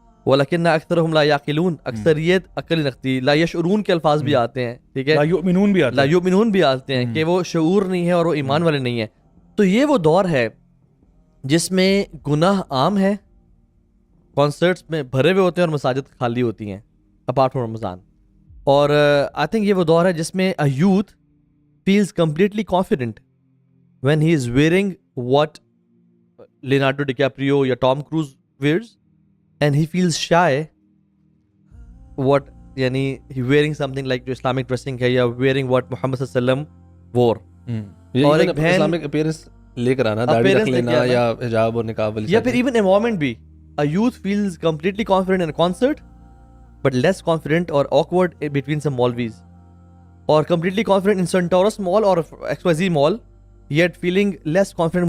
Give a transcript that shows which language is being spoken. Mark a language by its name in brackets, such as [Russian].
[Arabic] وَلَكِنَّ أَكْثَرَهُمْ لَا يَعْقِلُونَ, [Urdu] اکثریت عقل نہیں رکھتی. لا یشعرون کے الفاظ بھی آتے ہیں, ٹھیک ہے, لا یؤمنون بھی آتے ہیں, لا یؤمنون بھی آتے ہیں کہ وہ شعور نہیں ہے اور وہ ایمان والے نہیں ہیں. تو یہ وہ دور ہے جس میں گناہ عام ہے, کانسرٹس میں بھرے ہوئے ہوتے ہیں اور مساجد خالی ہوتی ہیں [English] Apart from Ramadan. [Urdu] اور آئی تھنک یہ وہ دور ہے جس میں [English] a youth feels completely confident when he is wearing what Leonardo DiCaprio یا Tom Cruise wears, and he feels shy what یعنی he wearing something like جو Islamic dressing ہے یا wearing what Muhammad صلی اللہ علیہ وسلم wore. [Urdu] اور ایک اسلامک اپیرنس لے کر آنا, داڑھی رکھ لینا یا حجاب اور نقاب والی, یا پھر ایون [English] environment بھی, a youth feels completely confident in a concert but less confident or awkward between some Maulvis, or completely confident in Centaurus Mall or XYZ Mall yet feeling less confident.